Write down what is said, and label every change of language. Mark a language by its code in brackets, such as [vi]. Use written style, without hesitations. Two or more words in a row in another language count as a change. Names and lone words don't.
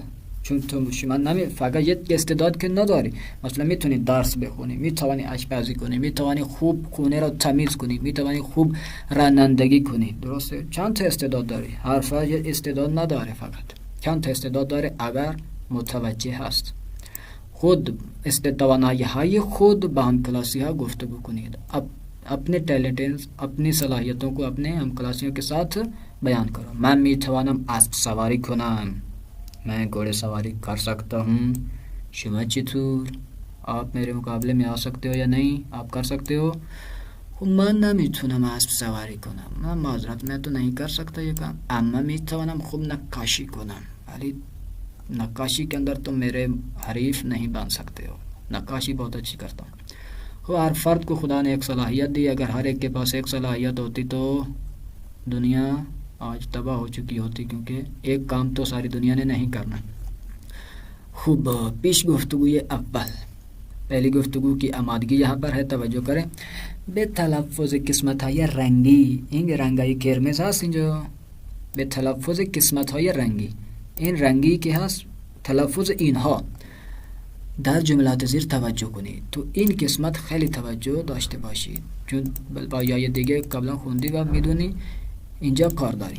[fa] چون تو شما فقط یک استعداد که نداری، مثلا میتونی درس بخونی، میتوانی آشپزی کنی، میتوانی خوب خونه را تمیز کنی، میتوانی خوب رانندگی کنی، درسته؟ چند تا استعداد داری. هر فرد استعداد نداره، فقط چند تا استعداد داره اگر متوجه هست. خود توانایی های خود با همکلاسی ها گفتگو کنید. [ur] اپنے ٹیلنٹ، اپنی صلاحیتوں کو اپنے ہمکلاسیوں کے ساتھ بیان کرو. [fa] میں میتوانم اسب سواری کنم، [ur] میں گھوڑے سواری کر سکتا ہوں. [fa] شما چطور؟ [ur] آپ میرے مقابلے میں آ سکتے ہو یا نہیں؟ آپ کر سکتے ہو؟ [fa] من نمیتونم اسب سواری کنم، من معذرت [ur] میں تو نہیں کر سکتا یہ کام. [fa] اما میتوانم خوب نقاشی کنم، [ur] ولی نقاشی کے اندر تم میرے حریف نہیں بن سکتے ہو، نقاشی بہت اچھی کرتا ہوں. ہر فرد کو خدا نے ایک صلاحیت دی. اگر ہر ایک کے پاس ایک صلاحیت ہوتی تو دنیا آج تباہ ہو چکی ہوتی، کیونکہ ایک کام تو ساری دنیا نے نہیں کرنا. [fa] خوب، پیش گفتگوی اول، [ur] پہلی گفتگو کی آمادگی یہاں پر ہے، توجه کریں. [fa] به تلفظ قسمت‌های رنگی، این رنگای قرمز هست اینجا، به تلفظ قسمت‌های رنگی، این رنگی که هست تلفظ اینها در جملات زیر توجه کنید. تو این قسمت خیلی توجه داشته باشید، چون با یای دیگه قبلا خوندی و میدونی اینجا کار داریم.